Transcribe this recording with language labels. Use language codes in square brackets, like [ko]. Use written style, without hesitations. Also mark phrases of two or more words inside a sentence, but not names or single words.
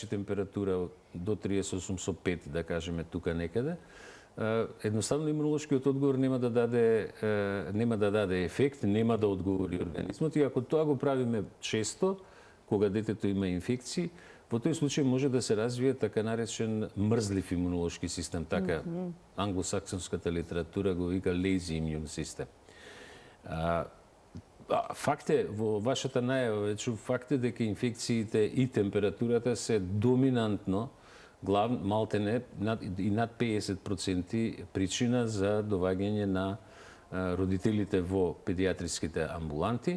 [mk] температура до 38,5, да кажеме тука некаде, едноставно имунолошкиот одговор нема да даде ефект, нема да одговори организмот и ако тоа го правиме често, кога детето има инфекции, во тој случај може да се развие така наречен мрзлив имунолошки систем, така англосаксонската литература го вика [en] lazy immune system. [mk] Факт е, во вашата најава вече факт е дека инфекциите и температурата се доминантно, малтене и над 50% причина за доваѓање на родителите во педиатриските амбуланти.